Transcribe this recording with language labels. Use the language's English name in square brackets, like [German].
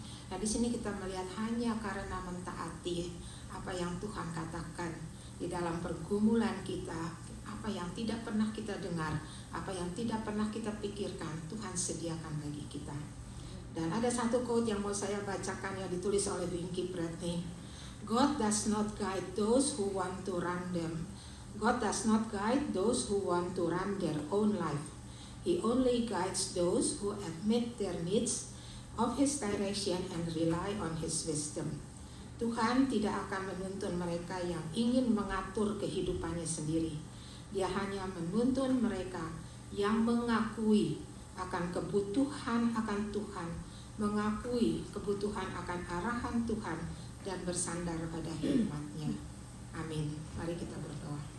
[Indonesian] Nah, di sini kita melihat hanya karena mentaati apa yang Tuhan katakan di dalam pergumulan kita, apa yang tidak pernah kita dengar, apa yang tidak pernah kita pikirkan, Tuhan sediakan bagi kita. Dan ada satu quote yang mau saya bacakan yang ditulis oleh Winky Bradley. [English] God does not guide those who want to run them. God does not guide those who want to run their own life. He only guides those who admit their needs of His direction and rely on His wisdom. [Indonesian] Tuhan tidak akan menuntun mereka yang ingin mengatur kehidupannya sendiri. Dia hanya menuntun mereka yang mengakui akan kebutuhan akan Tuhan, mengakui kebutuhan akan arahan Tuhan, dan bersandar pada hikmat-Nya. Amin. Mari kita berdoa.